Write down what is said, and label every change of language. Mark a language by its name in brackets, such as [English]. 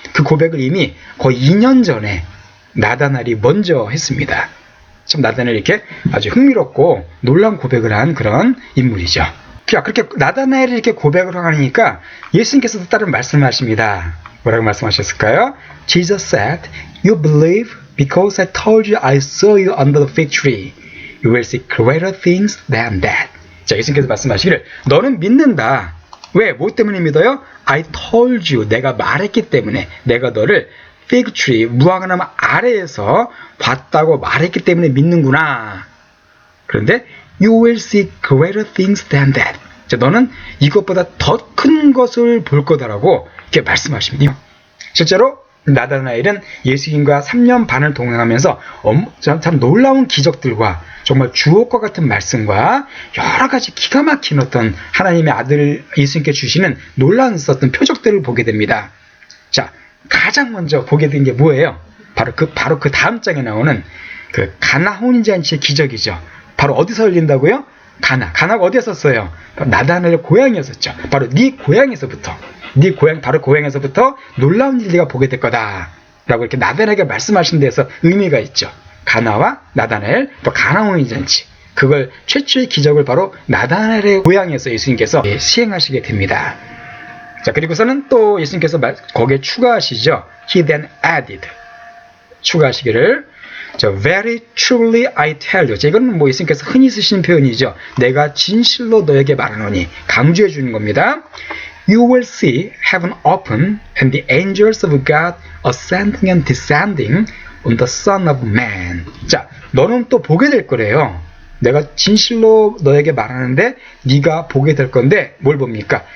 [Korean] 그 고백을 이미 거의 2년 전에 나다나엘이 먼저 했습니다. 참 나다나엘이 이렇게 아주 흥미롭고 놀라운 고백을 한 그런 인물이죠. 그렇게 나다나엘이 이렇게 고백을 하니까 예수님께서도 다른 말씀을 하십니다. 뭐라고 말씀하셨을까요? [English] Jesus said, You believe because I told you I saw you under the fig tree. You will see greater things than that. [Korean] 자, 예수님께서 말씀하시기를 너는 믿는다. 왜? 뭐 때문에 믿어요? [English] I told you. [Korean] 내가 말했기 때문에 내가 너를 fig tree, 무화과나무 아래에서 봤다고 말했기 때문에 믿는구나. 그런데 [English] You will see greater things than that. [Korean] 자, 너는 이것보다 더 큰 것을 볼 거다라고 이렇게 말씀하십니다. 실제로 나다나엘은 예수님과 3년 반을 동행하면서 참 놀라운 기적들과 정말 주옥과 같은 말씀과 여러 가지 기가 막힌 어떤 하나님의 아들 예수님께 주시는 놀라운 어떤 표적들을 보게 됩니다. 자, 가장 먼저 보게 된 게 뭐예요? 바로 그 다음 장에 나오는 그 가나 혼인잔치의 기적이죠. 바로 어디서 열린다고요? 가나가 어디였었어요? 나다나엘 고향이었었죠. 바로 네 고향에서부터 바로 고향에서부터 놀라운 일 네가 보게 될 거다 라고 이렇게 나다나엘에게 말씀하신 데서 의미가 있죠. 가나와 나다나엘 또 가나 혼인잔치, 그걸 최초의 기적을 바로 나다나엘의 고향에서 예수님께서 시행하시게 됩니다. 자, 그리고서는 또 예수님께서 거기에 추가하시죠. [English] He then added, [Korean] 추가하시기를 [English] Very truly I tell you. [Korean] 이건 뭐 예수님께서 흔히 쓰시는 표현이죠. 내가 진실로 너에게 말하노니, 강조해 주는 겁니다. [English] You will see heaven open and the angels of God ascending and descending on the Son of Man. [Korean] 자, 너는 또 보게 될 거래요. 내가 진실로 너에게 말하는데 네가 보게 될 건데 뭘 봅니까?